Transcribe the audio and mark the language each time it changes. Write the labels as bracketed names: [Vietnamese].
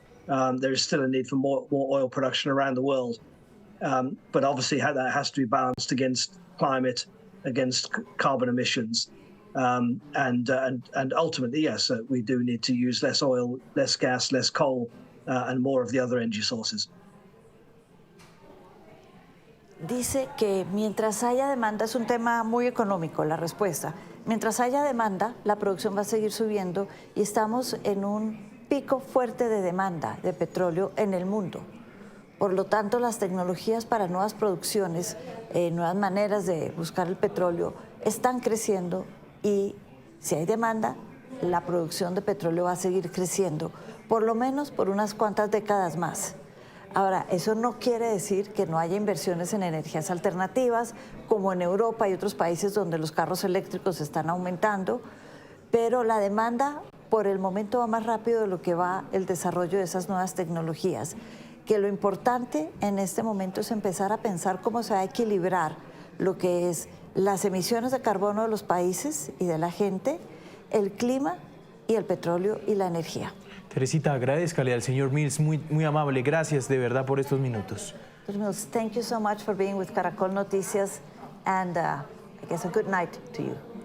[English] There is still a need for more oil production around the world. But obviously that has to be balanced against climate, against carbon emissions. And ultimately, yes, we do need to use less oil, less gas, less coal, and more of the other energy sources. [Spanish] Dice que mientras haya demanda, es un tema muy económico la respuesta, mientras haya demanda, la producción va a seguir subiendo y estamos en un pico fuerte de demanda de petróleo en el mundo. Por lo tanto, las tecnologías para nuevas producciones, nuevas maneras de buscar el petróleo, están creciendo y si hay demanda, la producción de petróleo va a seguir creciendo, por lo menos por unas cuantas décadas más. Ahora, eso no quiere decir que no haya inversiones en energías alternativas, como en Europa y otros países donde los carros eléctricos están aumentando, pero la demanda por el momento va más rápido de lo que va el desarrollo de esas nuevas tecnologías, que lo importante en este momento es empezar a pensar cómo se va a equilibrar lo que es las emisiones de carbono de los países y de la gente, el clima y el petróleo y la energía. Teresita, agradezcale al señor Mills, muy amable. Gracias de verdad por estos minutos. [English] Mills, thank you so much for being with Caracol Noticias, and I guess a good night to you.